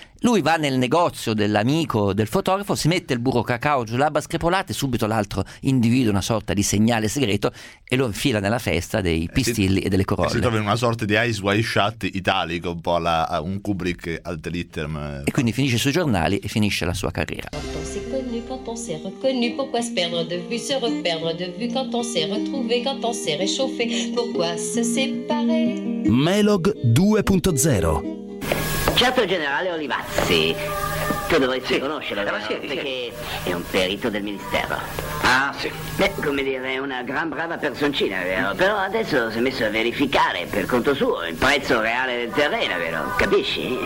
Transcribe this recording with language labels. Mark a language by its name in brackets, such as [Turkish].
[Italian] Lui va nel negozio dell'amico del fotografo, si mette il burro cacao sulle labbra screpolate, subito l'altro individua una sorta di segnale segreto e lo infila nella festa dei pistilli e delle corolle. E si trova in una sorta di Eyes Wide Shut italico, un po' alla, a un Kubrick ad litteram. E quindi finisce sui giornali e finisce la sua carriera. [French] Quand on s'est reconnu, pourquoi se perdre de vue, se reperdre de vue, quand on s'est retrouvé, quand on s'est réchauffé, pourquoi se séparer? [Italian] Melog 2.0. Certo, generale Olivazzi, tu dovresti conoscere, però, perché è un perito del ministero. Ah, sì. Beh, come dire, è una gran brava personcina, vero? Però adesso si è messo a verificare per conto suo il prezzo reale del terreno, vero? Capisci?